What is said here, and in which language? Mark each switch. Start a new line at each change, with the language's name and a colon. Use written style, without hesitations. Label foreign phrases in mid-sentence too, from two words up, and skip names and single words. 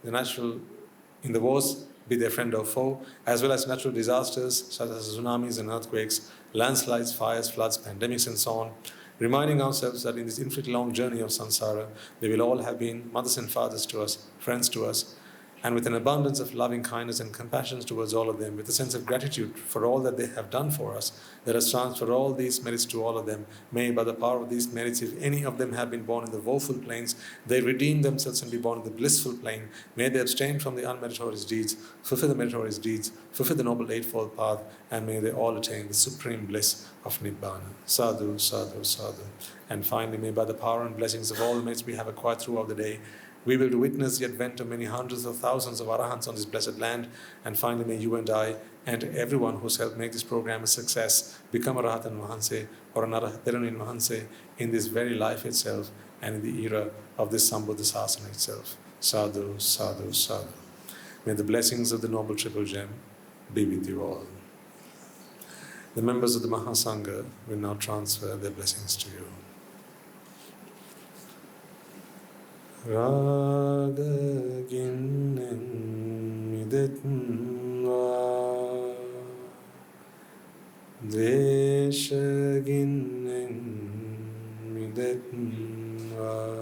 English: the wars, be their friend or foe, as well as natural disasters such as tsunamis and earthquakes, landslides, fires, floods, pandemics and so on, reminding ourselves that in this infinite long journey of samsara, they will all have been mothers and fathers to us, friends to us, and with an abundance of loving kindness and compassion towards all of them, with a sense of gratitude for all that they have done for us, let us transfer all these merits to all of them. May, by the power of these merits, if any of them have been born in the woeful planes, they redeem themselves and be born in the blissful plane. May they abstain from the unmeritorious deeds, fulfill the meritorious deeds, fulfill the Noble Eightfold Path, and may they all attain the supreme bliss of Nibbāna.
Pali: Sadhu, sadhu, sadhu.
English: And finally, may by the power and blessings of all the merits we have acquired throughout the day, we will witness the advent of many hundreds of thousands of Arahants on this blessed land. And finally, may you and I and everyone who's helped make this program a success become a
Sinhala: Rahatan Mahanse
English: or another
Sinhala: Theranin Mahanse
English: in this very life itself and in the era of this
Pali: Sambuddha Sasana
English: itself.
Pali: Sadhu, sadhu, sadhu.
English: May the blessings of the Noble Triple Gem be with you all. The members of the Mahasangha will now transfer their blessings to you.
Pali: Rajagiriya midetva dveshagiriya midetva